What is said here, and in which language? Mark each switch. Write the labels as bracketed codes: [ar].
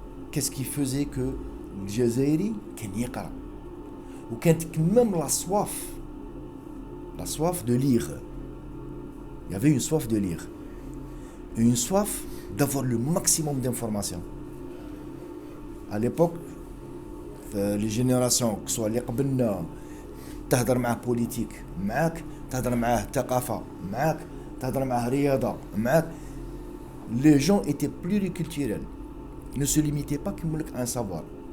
[fr] Qu'est-ce qui faisait que [ar] الجزائري كان يقرا وكانت كمام [fr] la soif de lire. Il y avait une soif de lire, une soif d'avoir le maximum d'informations. À l'époque, les générations que soit [ar] اللي قبلنا تهضر معاه بوليتيك معاك تهضر معاه ثقافة معاك تهضر معاه رياضة معاك. [fr] Les gens étaient pluriculturels, ne se limitaient pas à un savoir.